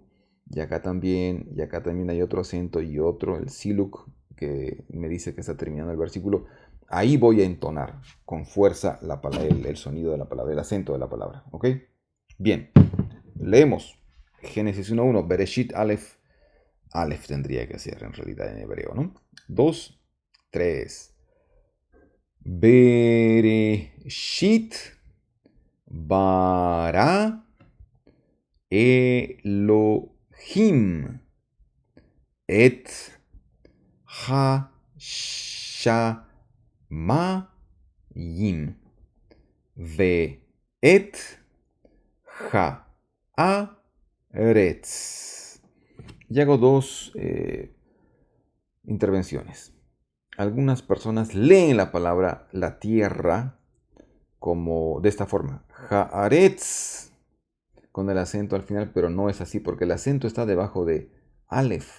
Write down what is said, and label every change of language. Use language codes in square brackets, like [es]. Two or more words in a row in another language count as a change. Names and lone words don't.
[es] Y acá también hay otro acento y otro, el siluk, que me dice que está terminando el versículo. Ahí voy a entonar con fuerza el sonido de la palabra, el acento de la palabra. ¿Ok? Bien, leemos Génesis 1.1, Bereshit Aleph. Aleph tendría que ser en realidad en hebreo, ¿no? 2, 3. [he] Bereshit bara Elohim et ha-shamayim ve et ha-aretz. [es] Y hago dos intervenciones. Algunas personas leen la palabra la tierra como de esta forma, haaretz, con el acento al final, pero no es así porque el acento está debajo de Aleph.